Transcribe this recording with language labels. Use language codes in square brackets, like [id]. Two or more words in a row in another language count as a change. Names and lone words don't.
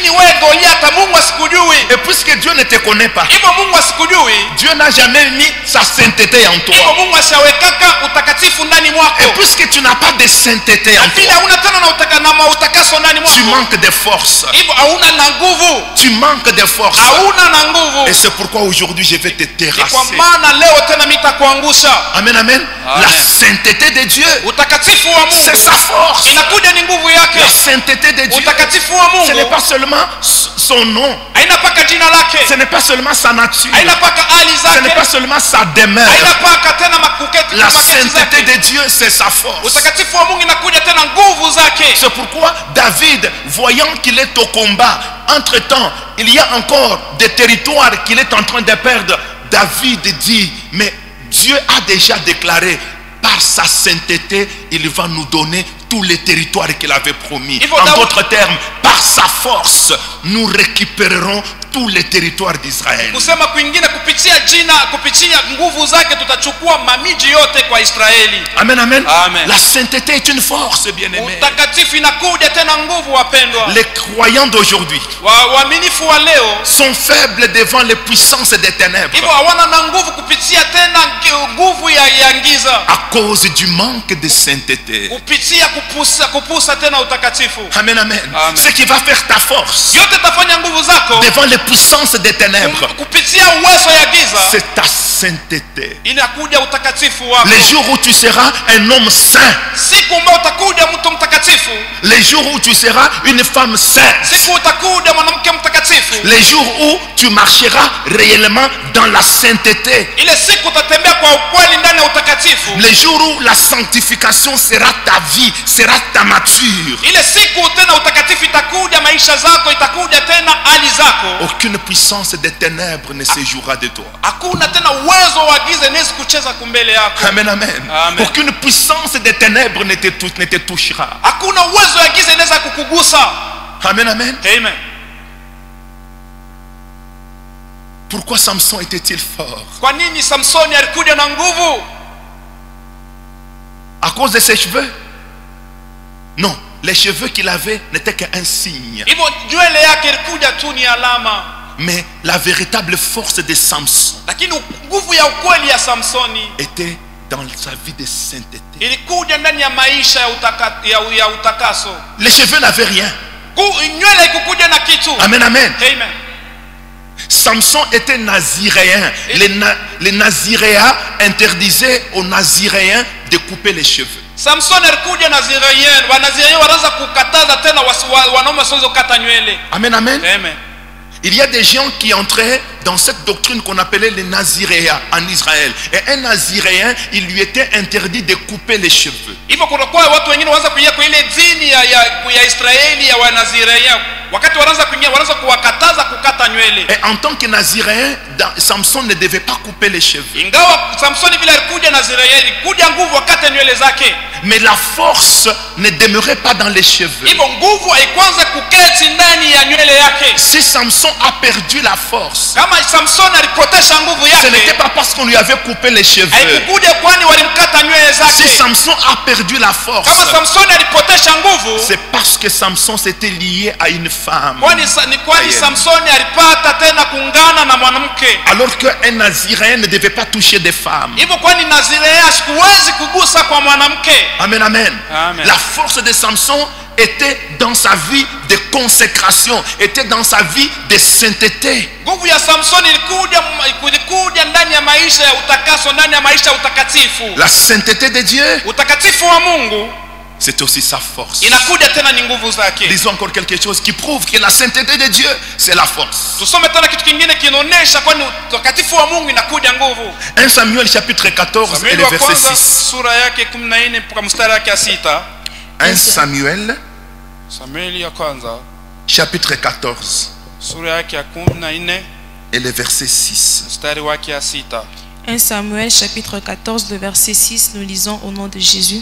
[fr] Et puisque Dieu ne te connaît pas, Dieu n'a jamais mis sa sainteté en toi. Et puisque tu n'as pas de sainteté en toi, tu manques de force. Tu manques de force. Et c'est pourquoi aujourd'hui je vais te [sw] Ni kwa [fr] terrasser. [sw] maana leo tena nitakuangusha. Amen, amen. Amen. [fr] La sainteté de Dieu, [sw] Utakatifu wa Mungu [fr] c'est sa force. [sw] inakuja ni nguvu yake. [fr] La sainteté de Dieu, [sw] Utakatifu wa [fr] ce n'est [sw] Mungu [fr] pas seulement son nom, [sw] haina paka jina lake, [fr] ce n'est pas seulement sa nature, [sw] haina paka hali [fr] ce n'est pas [sw] zake, [fr] seulement sa demeure. [sw] haina paka tena makuketi [fr] La [sw] maketi [fr] sainteté [sw] zake. [fr] de Dieu, c'est sa force. [sw] Utakatifu wa Mungu inakuja tena nguvu zake. [fr] C'est pourquoi David, voyant qu'il est au combat, entre-temps, il y a encore des territoires qu'il est en train de perdre. David dit, mais Dieu a déjà déclaré, par sa sainteté, il va nous donner tous les territoires qu'il avait promis. En d'autres termes, par sa force, nous récupérerons tous les territoires d'Israël. [sw] Kusema kwingine kupitia jina, kupitia nguvu zake tutachukua mamiji yote kwa Israeli. Amen, amen. Amen. [fr] La sainteté est une force, bien-aimé. [sw] Utakatifu inakuja tena nguvu, wapendwa. [fr] Les croyants d'aujourd'hui [sw] Waaminifu wa leo [fr] sont faibles devant les puissances des ténèbres [sw] hivyo hawana na nguvu kupitia tena nguvu ya giza, [fr] à cause du manque de sainteté. [sw] kupitia kupusa tena utakatifu. Amen, amen. Amen. [fr] Ce qui va faire ta force [sw] Yote tafanya nguvu zako [fr] devant les puissances des ténèbres, [sw] kupitia uwezo ya giza, [fr] c'est ta sainteté. [sw] inakuja utakatifu wako. [fr] Les jours où tu seras un homme saint, [sw] Siku ambayo utakuja mtu mtakatifu, [fr] les jours où tu seras une femme sainte, [sw] siku utakuja mwanamke mtakatifu, [fr] les jours où tu marcheras réellement dans la sainteté, [sw] ile siku utatembea kwa ukweli ndani ya utakatifu, [fr] les jours où la sanctification sera ta vie, sera ta nature. [sw] ile siku tena utakatifu itakuja maisha zako, itakuja tena hali zako. [fr] Aucune puissance des ténèbres ne séjourera de toi. [sw] Hakuna tena uwezo wa giza inaweza kucheza kumbele yako. Amen, amen. Amen. [fr] Aucune puissance des ténèbres ne te touchera. [sw] Hakuna uwezo wa giza inaweza kukugusa. Amen, amen. Amen. [fr] Pourquoi Samson était-il fort? [sw] Kwa nini Samsoni alikuja na nguvu? [fr] À cause de ses cheveux? Non, les cheveux qu'il avait n'étaient qu'un signe. [sw] Hivyo nywele yake ilikuja tu ni alama, [fr] Mais la véritable force de Samson [sw] lakini nguvu ya ukweli ya Samsoni [fr] était dans sa vie de sainteté. [sw] ilikuja ndani ya maisha ya utakaso. [fr] Les cheveux n'avaient rien. [sw] Nywele ikukuja na kitu. Amen, amen. Amen. [fr] Samson était naziréen. Les naziréens interdisaient aux naziréens de couper les cheveux. [sw] Samson alikuja Nazirien, Wanazirien wanaanza kukataza tena wanaume wasiweze kukata nywele. Amen, amen. Amen. [fr] Il y a des gens qui entraient dans cette doctrine qu'on appelait les naziréens en Israël. Et un naziréen, il lui était interdit de couper les cheveux. [sw] Hivyo kunakuwa watu wengine wanaanza kuingia kwa ile dini ya Israeli ya Wanazirien. Wakati wanaanza kuingia wanaanza kuwakataza kukata nywele. [fr] Et en tant que naziréen, Samson ne devait pas couper les cheveux. [sw] Ingawa Samsoni vile alikuja Nazirien, ilikuja nguvu wakati nywele zake. [fr] Mais la force ne demeurait pas dans les cheveux. [sw] Hivyo nguvu haikuanza kuketi ndani ya nywele yake. [fr] Si Samson a perdu la force, [sw] Kama Samson alipotesha nguvu [fr] ce n'était [sw] yake, [fr] pas parce qu'on lui avait coupé les cheveux. [sw] haikukuja kwani walimkata nywele [fr] Si [sw] zake. [fr] Samson a perdu la force, [sw] Kama Samson alipotesha nguvu, [fr] c'est parce que Samson s'était lié à une femme. [sw] kwani Samsoni alipata tena kuungana na mwanamke. [fr] Alors qu'un naziréen ne devait pas toucher des femmes. [sw] Hivyo kwani Nazirea sikuwezi kugusa kwa mwanamke. Amen, amen. Amen. [fr] La force de Samson était dans sa vie de consécration, était dans sa vie de sainteté. [sw] Nguvu ya Samsoni ilikuja ndani ya maisha ya utakaso, ndani ya maisha ya utakatifu. [fr] La sainteté de Dieu, [sw] Utakatifu wa Mungu [fr] c'est aussi sa force. [sw] inakuja tena ni nguvu zake. [fr] Lisons encore quelque chose qui prouve que la sainteté de Dieu, c'est la force. [sw] Tusome tena kitu kingine kinaonesha kwani utakatifu wa Mungu inakuja nguvu. [fr] 1 Samuel chapitre 14 et [sw] Samueli [fr] le [sw] wa [fr] verset [sw] kwanza [fr] 6. [sw] sura yake 14 mpaka mstari wake 6. [fr] 1 Samuel [sw] Samueli ya kwanza [fr] chapitre 14 [sw] sura yake ya 14 [fr] et le verset 6. [sw] mstari wake 6. [fr] 1 Samuel chapitre 14, le verset 6, nous lisons au nom de Jésus.